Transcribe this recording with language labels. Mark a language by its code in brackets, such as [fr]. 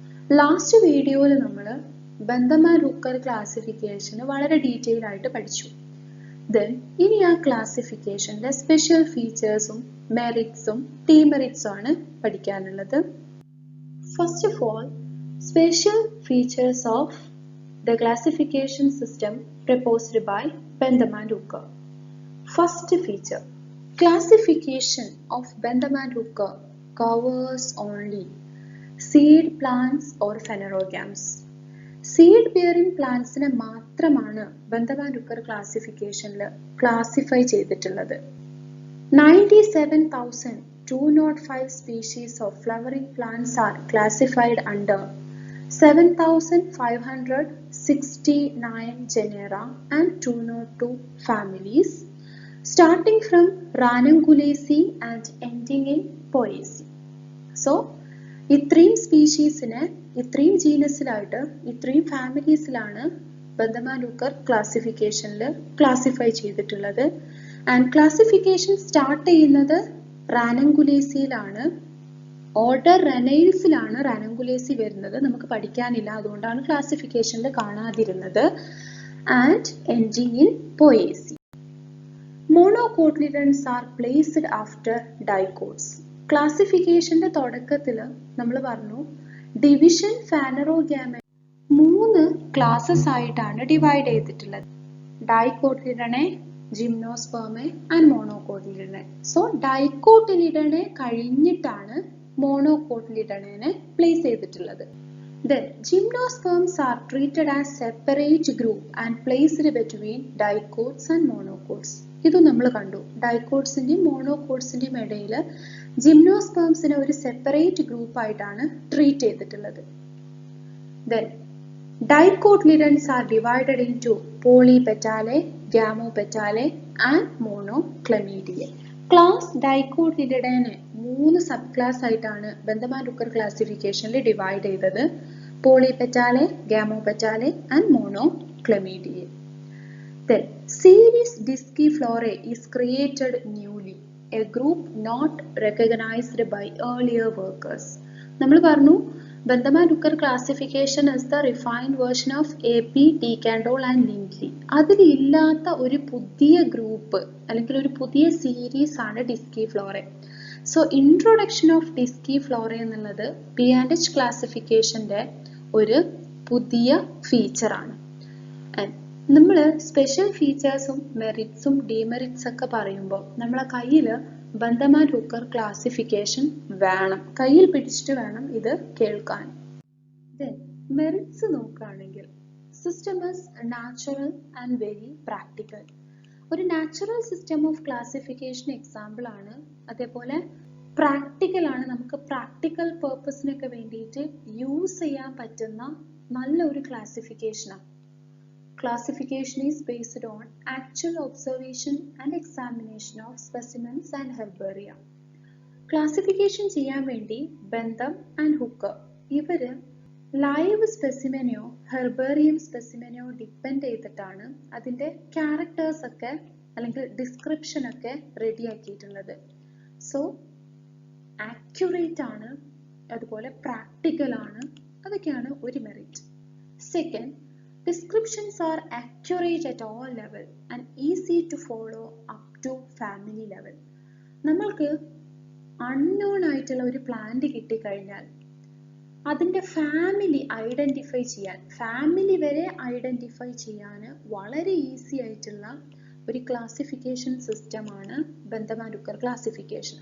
[en] Last video we [ml] Bentham and Hooker classification വളരെ detail ആയിട്ട് പഠിച്ചു. Then ഇനി ആ classificationലെ special featuresഉം meritsഉം demeritsഉം ആണ് പഠിക്കാനുള്ളത്. [en] First of all, special features of the classification system proposed by Bentham and Hooker. First feature, classification of Bentham and Hooker covers only seed plants or phanerogams. Seed bearing plants [ml] ne matramana Bentham and Hooker classification le classify ചെയ്തിട്ടുള്ളത്. [en] 97,205 species of flowering plants are classified under 7,569 genera and 202 families, starting from Ranunculaceae and ending in Poaceae. [ml] So, ഇത്രയും സ്പീഷീസിനെ ഇത്രയും ജീനസിലായിട്ട് ഇത്രയും ഫാമിലീസിലാണ് Bentham and Hooker ക്ലാസിഫിക്കേഷനിൽ classify ചെയ്തിട്ടുള്ളത്. And classification start ചെയ്യുന്നത് റാനങ്കുലേസിയിലാണ്. Order റെനൈൽസിലാണ് റാനങ്കുലേസി വരുന്നത്. നമുക്ക് പഠിക്കാനില്ല, അതുകൊണ്ടാണ് ക്ലാസിഫിക്കേഷനിൽ കാണാതിരുന്നത്. [en] And ending in Poaceae. Monocotyledons are placed after dicots. [ml] ക്ലാസിഫിക്കേഷന്റെ തുടക്കത്തിൽ നമ്മൾ പറഞ്ഞു ഡിവിഷൻ ഫാനറോഗ്യാമ 3 ക്ലാസസ് ആയിട്ടാണ് ഡിവൈഡ് ചെയ്തിട്ടുള്ളത്. ഡൈകോട്ടിലിഡനെ, ജിംനോസ്പെർമെ ആൻഡ് മോണോകോട്ടിലിഡനെ. സോ ഡൈകോട്ടിലിഡനെ കഴിഞ്ഞിട്ടാണ് മോണോകോട്ടിലിഡനെ പ്ലേസ് ചെയ്തിട്ടുള്ളത്. [en] Then gymnosperms are treated as separate group and placed between dicots and monocots. [ml] ഇത് നമ്മൾ കണ്ടു. ഡൈക്കോട്സിന്റെയും മോണോകോട്സിന്റെയും ഇടയിൽ ജിംനോസ്പെർംസിനെ ഒരു സെപ്പറേറ്റ് ഗ്രൂപ്പ് ആയിട്ടാണ് ട്രീറ്റ് ചെയ്തിട്ടുള്ളത്. [en] Then dicotyledons are divided into polypetalae, gamopetalae and monoclamidiae. [ml] Class ഡൈകോട്ടിലിഡനെ 3 sub class ആയിട്ടാണ് Bentham and Hooker ക്ലാസിഫിക്കേഷനിൽ ഡിവൈഡ് ചെയ്തത്. പോളിപെറ്റാലെ, ഗാമോപെറ്റാലെ and മോണോക്ലമീഡിയെ. [en] Then series Disciflorae is created newly, a group not recognized by earlier workers. [ml] നമ്മൾ പറഞ്ഞു [en] Bentham and Hooker classification is the refined version of AP, Decandol and Lindley. [ml] അതിൽ ഇല്ലാത്ത ഒരു പുതിയ group അല്ലെങ്കിൽ ഒരു പുതിയ സീരീസ് ആണ് Disciflorae. [en] so introduction of Disciflorae [ml] എന്നുള്ളത് P&H ക്ലാസിഫിക്കേഷന്റെ ഒരു പുതിയ ഫീച്ചറാണ്. നമ്മൾ സ്പെഷ്യൽ ഫീച്ചേഴ്സും മെറിറ്റ്സും ഡിമെറിറ്റ്സ് ഒക്കെ പറയുമ്പോൾ നമ്മളെ കയ്യിൽ Bentham and Hooker ക്ലാസിഫിക്കേഷൻ വേണം, കയ്യിൽ പിടിച്ചിട്ട് വേണം ഇത് കേൾക്കാൻ. മെറിറ്റ്സ് നോക്കുകയാണെങ്കിൽ [en] System is natural and very practical. [ml] ഒരു natural system of classification example ആണ്. അതേപോലെ പ്രാക്ടിക്കൽ ആണ്, നമുക്ക് പ്രാക്ടിക്കൽ പേർപ്പസിനൊക്കെ വേണ്ടിയിട്ട് യൂസ് ചെയ്യാൻ പറ്റുന്ന നല്ലൊരു ക്ലാസിഫിക്കേഷനാണ്. [en] Classification is based on actual observation and examination of specimens and herbaria. [ml] Classification ചെയ്യാൻ വേണ്ടി Bentham and Hooker ഇവര് ലൈവ് സ്പെസിമെനെയോ ഹെർബേറിയം സ്പെസിമെനെയോ ഡിപ്പെൻഡ് ചെയ്തിട്ടാണ് അതിന്റെ ക്യാരക്ടേഴ്സ് ഒക്കെ അല്ലെങ്കിൽ ഡിസ്ക്രിപ്ഷൻ ഒക്കെ റെഡിയാക്കിയിട്ടുള്ളത്. സോ ആക്യുറേറ്റ് ആണ്, അതുപോലെ പ്രാക്ടിക്കൽ ആണ്, അതൊക്കെയാണ് ഒരു merit. [en] Second, descriptions are accurate at all level and easy to follow up to family level. [ml] നമ്മൾക്ക് അൺനോൺ ആയിട്ടുള്ള ഒരു പ്ലാന്റ് കിട്ടിക്കഴിഞ്ഞാൽ അതിൻ്റെ ഫാമിലി ഐഡന്റിഫൈ ചെയ്യാൻ, ഫാമിലി വരെ ഐഡന്റിഫൈ ചെയ്യാൻ വളരെ ഈസി ആയിട്ടുള്ള ഒരു ക്ലാസിഫിക്കേഷൻ സിസ്റ്റമാണ് Bentham and Hooker ക്ലാസിഫിക്കേഷൻ.